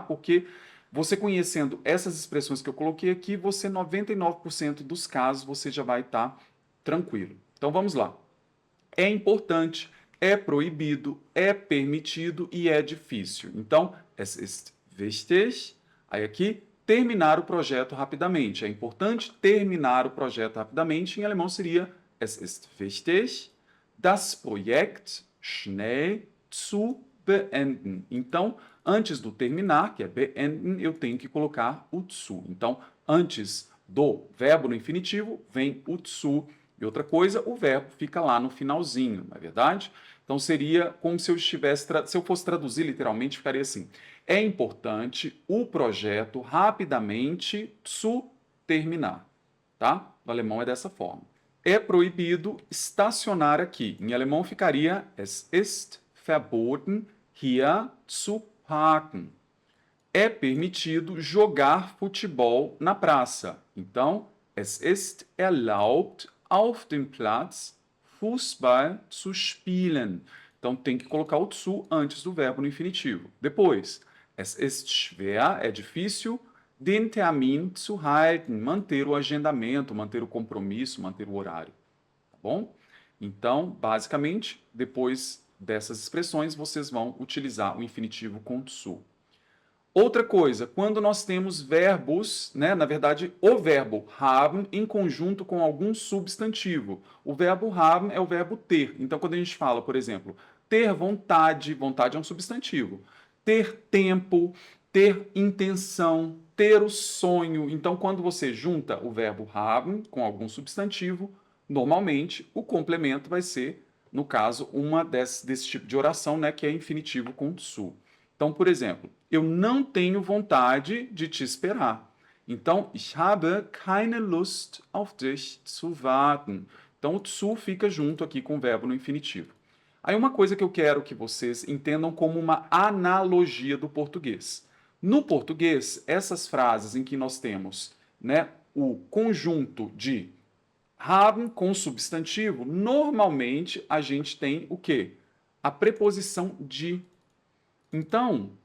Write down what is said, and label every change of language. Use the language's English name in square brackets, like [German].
[Portuguese] Porque você conhecendo essas expressões que eu coloquei aqui, você 99% dos casos você já vai estar tranquilo. Então vamos lá. É importante, é proibido, é permitido e é difícil. Então, [German] es ist wichtig. [Portuguese] Aí aqui, terminar o projeto rapidamente. É importante terminar o projeto rapidamente. Em alemão seria [German] es ist wichtig, das Projekt schnell zu beenden. [Portuguese] Então, antes do terminar, que é beenden, eu tenho que colocar o zu. Então, antes do verbo no infinitivo, vem o zu. E outra coisa, o verbo fica lá no finalzinho, não é verdade? Então seria como se eu estivesse, se eu fosse traduzir literalmente, ficaria assim: é importante o projeto rapidamente zu terminar, tá? No alemão é dessa forma. É proibido estacionar aqui. Em alemão ficaria [German] es ist verboten hier zu parken. [Portuguese] É permitido jogar futebol na praça. [German] Então, es ist erlaubt auf dem Platz Fußball zu spielen. [Portuguese] Então tem que colocar o zu antes do verbo no infinitivo. Depois, [German] es ist schwer, [Portuguese] é difícil, [German] den Termin zu halten, [Portuguese] manter o agendamento, manter o compromisso, manter o horário. Tá bom? Então, basicamente, depois dessas expressões, vocês vão utilizar o infinitivo com zu. Outra coisa, quando nós temos verbos, né, na verdade, o verbo haben em conjunto com algum substantivo. O verbo haben é o verbo ter. Então, quando a gente fala, por exemplo, ter vontade, vontade é um substantivo. Ter tempo, ter intenção, ter o sonho. Então, quando você junta o verbo haben com algum substantivo, normalmente o complemento vai ser, no caso, uma desse tipo de oração, né, que é infinitivo com zu. Então, por exemplo, eu não tenho vontade de te esperar. [German] Então, ich habe keine Lust auf dich zu warten. [Portuguese] Então, o zu fica junto aqui com o verbo no infinitivo. Aí, uma coisa que eu quero que vocês entendam como uma analogia do português. No português, essas frases em que nós temos, né, o conjunto de haben com substantivo, normalmente a gente tem o quê? A preposição de. Então,